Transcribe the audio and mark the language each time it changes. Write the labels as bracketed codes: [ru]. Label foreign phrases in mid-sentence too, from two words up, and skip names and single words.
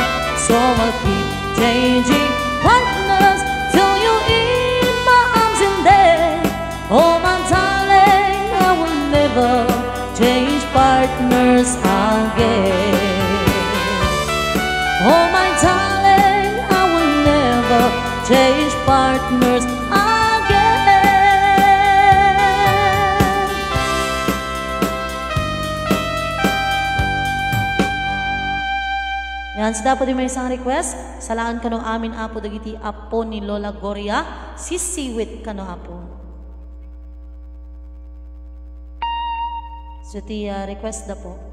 [en] So I'll keep changing partners till you're in my arms, and then, oh my darling, I will never change partners again. Oh my darling, I will never change partners again. [tl] Yan, so dapat may isang request. [ilo] Salaan kano amin apo dagiti apo ni Lola Gloria, sisiwit kano apo. So ti request da po.